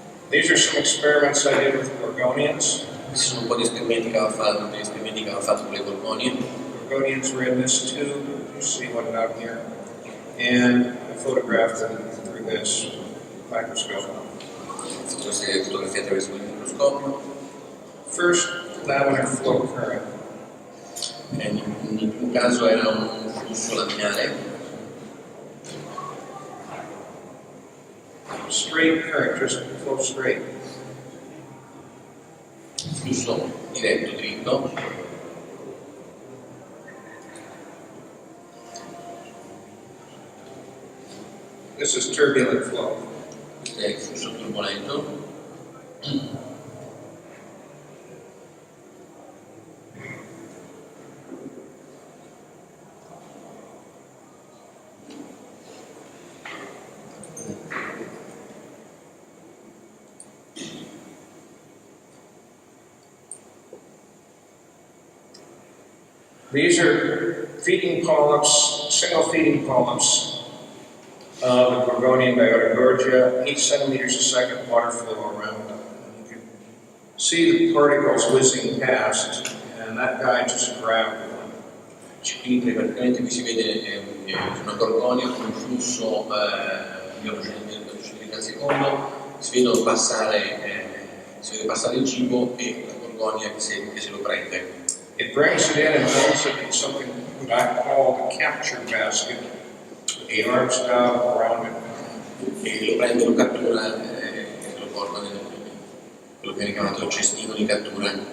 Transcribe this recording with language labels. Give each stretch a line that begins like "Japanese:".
English: These are some experiments I did with gorgonians.
Italian: Questi sono un po' di esperimenti che avevo fatto con le gorgonie.
English: Gorgonians were in this tube, you see one down here, and I photographed them through this microscope.
Italian: Queste fotografie attraverso il microscopio.
English: First, laminar flow current.
Italian: Nel primo caso era un flusso laminare.
English: Straight current, just flow straight.
Italian: Flusso diretto, dritto.
English: This is turbulent flow.
Italian: Questo è il flusso turbolento.
English: These are feeding polyps, single feeding polyps of the Gorgonian Biota, 8 centimeters a second water flow around them. You can see the particles whizzing past, and that guy just grabbed one.
Italian: Praticamente qui si vede una gorgonia con un flusso di 8 cm al secondo, si vede passare il cibo e la gorgonia che se lo prende.
English: It brings it in and holds it in something that I call the capture basket. The arms down around it.
Italian: E lo prende, lo cattura e lo porta nel quello che viene chiamato il cestino di cattura.